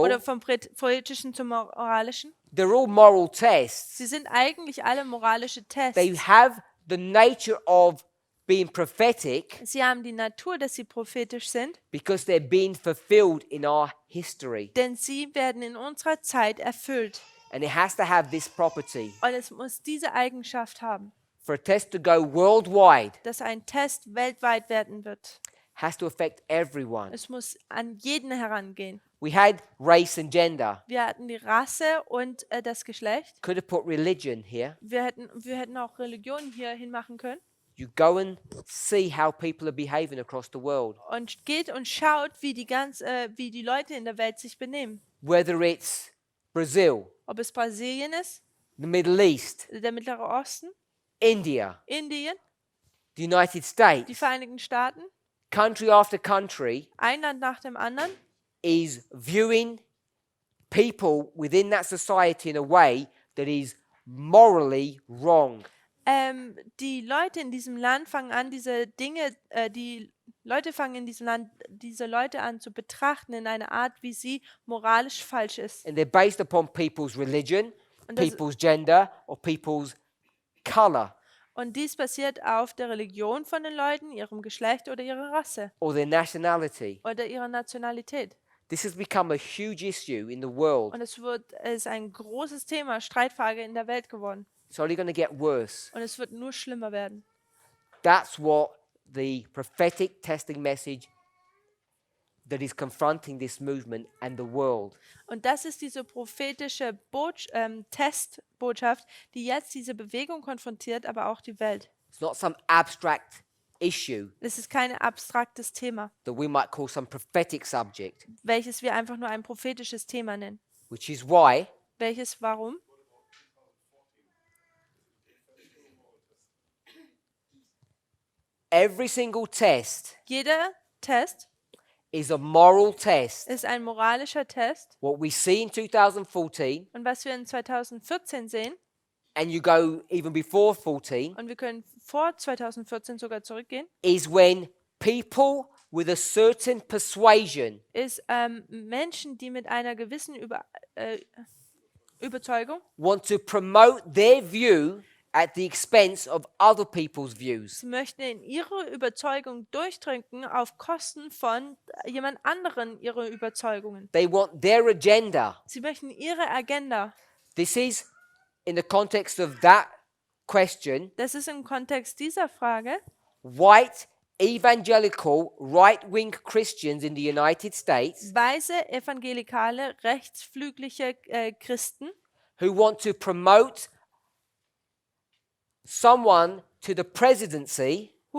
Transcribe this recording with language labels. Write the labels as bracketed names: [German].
[German] oder vom Poetischen zum Moralischen. [English] They're all moral tests. [German] Sie sind eigentlich alle moralische [English] They [German] Tests. [English] have the nature of being prophetic [German] Sie haben die Natur, dass sie prophetisch sind, [English] because they're being fulfilled in our history. [German] denn sie werden in unserer Zeit erfüllt. [English] And it has to have this property. [German] Und es muss diese Eigenschaft haben, [English] For a test to go worldwide, [German] dass ein Test weltweit werden wird. [English] has to affect everyone. [German] Es muss an jeden herangehen. [English] We had race and gender. [German] Wir hatten die Rasse und das Geschlecht. [English] Could have put religion here. [German] Wir hätten auch Religion hier hinmachen können. [English] You go and see how people are behaving across the world. [German] Und geht und schaut, wie die Leute in der Welt sich benehmen. [English] Whether it's Brazil, [German] Ob es Brasilien ist, [English] the Middle East, [German] der Mittlere Osten, [English] India, [German] Indien, [English] the United States, [German] Vereinigten Staaten, [English] country after country [German] ein Land nach dem anderen, [English] is viewing people within that society in a way that is morally wrong. [German] die Leute in diesem Land fangen an, die Leute fangen in diesem Land diese Leute an zu betrachten in einer Art, wie sie moralisch falsch ist. [English] And they're based upon people's religion, [German] Und das- [English] people's gender, or people's color, [German] Und dies basiert auf der Religion von den Leuten, ihrem Geschlecht oder ihrer Rasse [English] or their nationality. [German] oder ihrer Nationalität. [English] This has become a huge issue in the world. [German] Und es ist ein großes Thema, Streitfrage in der Welt geworden. [English] It's only going to get worse. [German] Und es wird nur schlimmer werden. [English] That's what the prophetic testing message that is confronting this movement and the world. [German] Und das ist diese prophetische Testbotschaft, die jetzt diese Bewegung konfrontiert, aber auch die Welt. [English] It's not some abstract issue [German] Es ist kein abstraktes Thema, [English] that we might call some prophetic subject, [German] welches wir einfach nur ein prophetisches Thema nennen. [English] which is why [German] Warum? [English] every single test [German] Jeder Test [English] is a moral test. [German] ist ein moralischer Test. [English] What we see in 2014, [German] Und was wir in 2014 sehen, [English] and you go even before 14, [German] und wir können vor 2014 sogar zurückgehen, [English] is when people with a certain persuasion [German] ist Menschen, die mit einer gewissen Überzeugung, [English] want to promote their view at the expense of other people's views. [German] sie möchten in ihre Überzeugung durchdrücken auf Kosten von jemand anderen ihre Überzeugungen. [English] They want their agenda. [German] Sie möchten ihre Agenda. [English] This is in the context of that question, [German] Das ist im Kontext dieser Frage [English] white evangelical right-wing Christians in the United States [German] weiße, evangelikale, rechtsflügliche Christen, [English] who want to promote someone to the presidency